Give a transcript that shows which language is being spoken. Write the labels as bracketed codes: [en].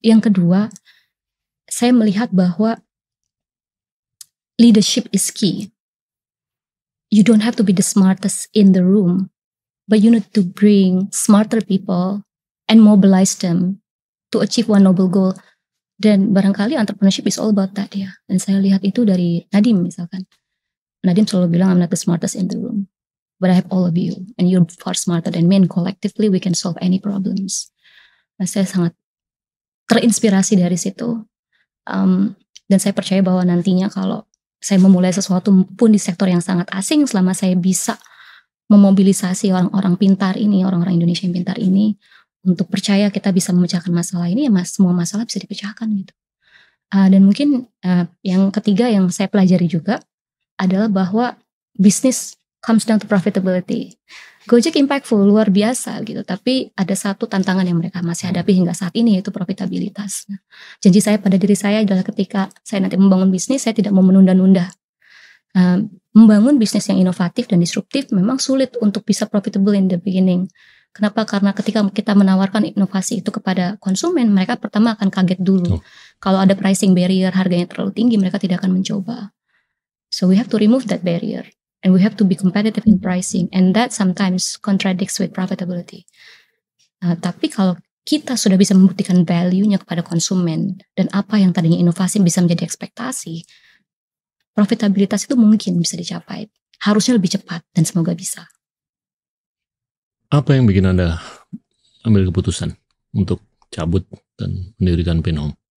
[id] Yang kedua, saya melihat bahwa [en] leadership is key. You don't have to be the smartest in the room, but you need to bring smarter people and mobilize them to achieve one noble goal. [id] Dan barangkali [en] entrepreneurship is all about that ya. [id] Dan saya lihat itu dari Nadim misalkan. [en] Nadim [id] selalu bilang [en] I'm not the smartest in the room, but I have all of you, and you're far smarter than me, and collectively we can solve any problems. [id] Nah, saya sangat terinspirasi dari situ. Dan saya percaya bahwa nantinya kalau saya memulai sesuatu pun di sektor yang sangat asing, selama saya bisa memobilisasi orang-orang pintar ini, orang-orang Indonesia yang pintar ini, untuk percaya kita bisa memecahkan masalah ini, ya semua masalah bisa dipecahkan gitu. Dan mungkin yang ketiga yang saya pelajari juga adalah bahwa bisnis [en] comes down to profitability. [id] Gojek impactful, luar biasa gitu, tapi ada satu tantangan yang mereka masih hadapi hingga saat ini, yaitu profitabilitas. Nah, janji saya pada diri saya adalah ketika saya nanti membangun bisnis, saya tidak mau menunda-nunda. Membangun bisnis yang inovatif dan disruptif memang sulit untuk bisa [en] profitable in the beginning. [id] Kenapa? Karena ketika kita menawarkan inovasi itu kepada konsumen, mereka pertama akan kaget dulu. Kalau ada pricing barrier, harganya terlalu tinggi, mereka tidak akan mencoba. [en] So we have to remove that barrier, and we have to be competitive in pricing, and that sometimes contradicts with profitability. [id] Tapi kalau kita sudah bisa membuktikan value-nya kepada konsumen, dan apa yang tadinya inovasi bisa menjadi ekspektasi, profitabilitas itu mungkin bisa dicapai. Harusnya lebih cepat, dan semoga bisa. Apa yang bikin Anda ambil keputusan untuk cabut dan mendirikan Pinhome?